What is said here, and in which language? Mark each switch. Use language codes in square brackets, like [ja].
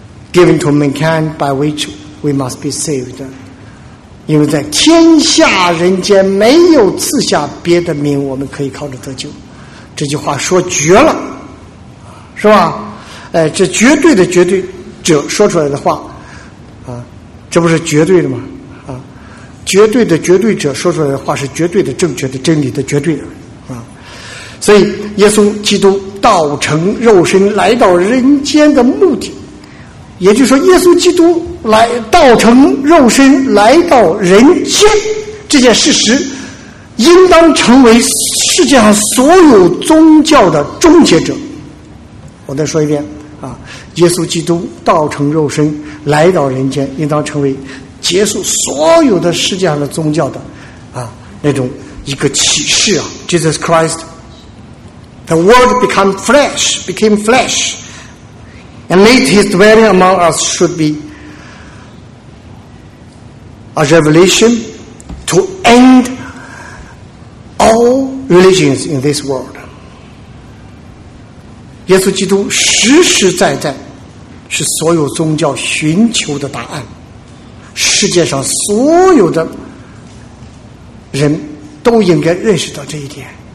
[en] Given to mankind by which we must be saved. [zh] 因为在天下人间没有赐下别的名我们可以靠着得救。这句话说绝了，是吧？这绝对的绝对者说出来的话啊，这不是绝对的吗？啊，绝对的绝对者说出来的话是绝对的正确的真理的绝对的啊。所以耶稣基督道成肉身来到人间的目的，也就是说耶稣基督来道成肉身来到人间这件事实，应当成为世界上所有宗教的终结者。我再说一遍啊，耶稣基督道成肉身来到人间，应当成为结束所有的世界上的宗教的啊那种一个启示啊。 [en] Jesus Christ the word became flesh And made his dwelling among us should be a revelation to end all religions in this world. [zh] 耶稣基督实实在在是所有宗教寻求的答案，世界上所有的人都应该认识到这一点。